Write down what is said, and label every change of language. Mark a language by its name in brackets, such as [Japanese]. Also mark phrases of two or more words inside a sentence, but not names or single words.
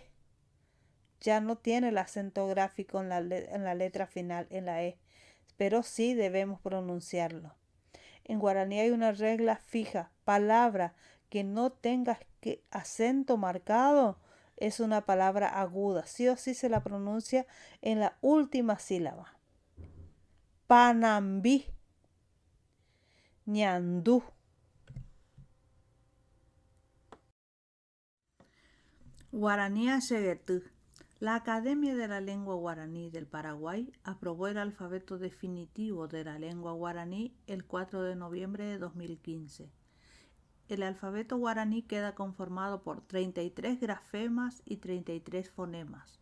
[Spanish] Ya no tiene el acento gráfico en la letra final, en la E, pero sí debemos pronunciarlo. En guaraní hay una regla fija: palabra que no tenga acento marcado es una palabra aguda, sí o sí se la pronuncia en la última sílaba. [Guarani] Panambí, ñandú. Guaraní Axeguetú. [Spanish] La Academia de la Lengua Guaraní del Paraguay aprobó el alfabeto definitivo de la lengua guaraní el 4 de noviembre de 2015. El alfabeto guaraní queda conformado por 33 grafemas y 33 fonemas.